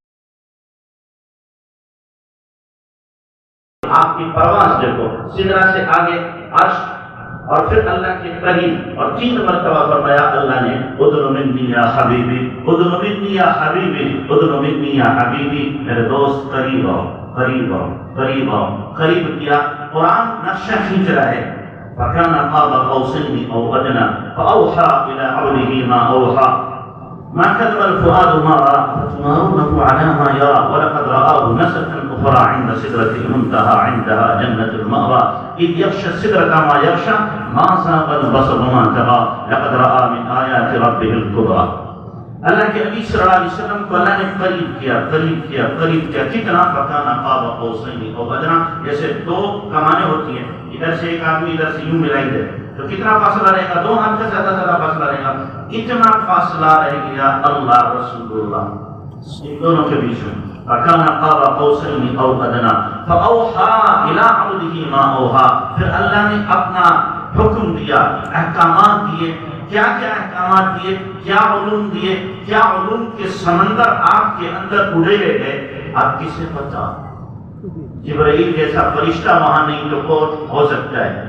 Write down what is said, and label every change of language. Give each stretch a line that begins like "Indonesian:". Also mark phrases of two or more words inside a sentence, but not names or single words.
Hindi: आपकी परवाज़ देखो, सिदरा से आगे अर्श और फिर अल्लाह के करीब, और 3 मरतबा फरमाया अल्लाह ने
Arabic: ادنُ مني يا حبيبي, ادنُ مني يا حبيبي, ادنُ مني يا حبيبي,
Hindi: मेरे दोस्त करीब आओ, करीब आओ, करीब आओ। करीब किया। कुरान नक्शा खींच रहा है।
Arabic: فكان قاب قوسين أو أدنى فأوحى إلى عبده ما أوحى ما كذب الفؤاد ما رأى أفتمارونه على ما يرى ولقد رآه نزلة أخرى عند سدرة المنتهى عندها جنة المأوى إذ يغشى السدرة ما يغشى ما زاغ البصر ما طغى لقد رأى من آيات ربه الكبرى.
Hindi: अल्लाह के नबी
Arabic: صلى الله عليه وسلم
Hindi: को अल्लाह ने करीब किया, करीब किया, करीब किया। कितना?
Arabic: فكان قاب قوسين أو أدنى.
Hindi: जैसे 2 कमानें होती हैं, इधर से एक आदमी इधर से यूं मिलाई दे तो कितना फासला रहेगा? 2 हाथ का ज्यादा फासला रहेगा। इतना फासला रह गया अल्लाह रसूलुल्लाह इन दोनों के बीच में।
Arabic: فكان قاب قوسين أو أدنى فأوحى إلى عبده ما أوحى.
Hindi: फिर अल्लाह ने अपना हुक्म दिया, अहकामात दिए। क्या क्या अहकामात दिए, क्या उलूम दिए, क्या उलूम के समंदर आपके अंदर उड़ेले गए, आप किसे पता? जिब्राइल जैसा फरिश्ता वहां नहीं तो कौन हो सकता है?